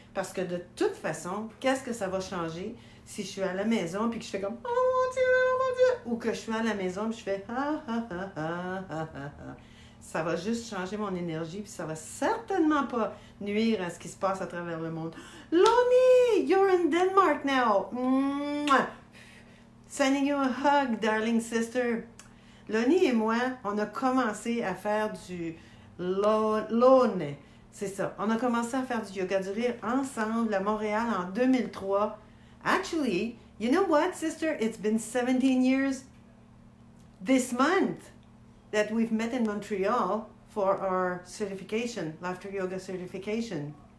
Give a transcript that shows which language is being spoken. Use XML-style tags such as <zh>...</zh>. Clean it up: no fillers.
<fr>Parce que de toute façon, qu'est-ce que ça va changer si je suis à la maison puis que je fais comme « Oh mon Dieu, oh mon Dieu » ou que je suis à la maison puis je fais « Ah, ah, ah, ah, ah, ah. » Ça va juste changer mon énergie puis ça va certainement pas nuire à ce qui se passe à travers le monde.</fr> <en>« Lonnie, you're in Denmark now. Mwah. Sending you a hug, darling sister.</en> <fr>» Lonnie et moi, on a commencé à faire du Lone. C'est ça. On a commencé à faire du yoga du rire ensemble à Montréal en 2003.</fr> <en>Actually, you know what, sister? It's been 17 years this month that we've met in Montreal for our certification, Laughter Yoga certification.</en>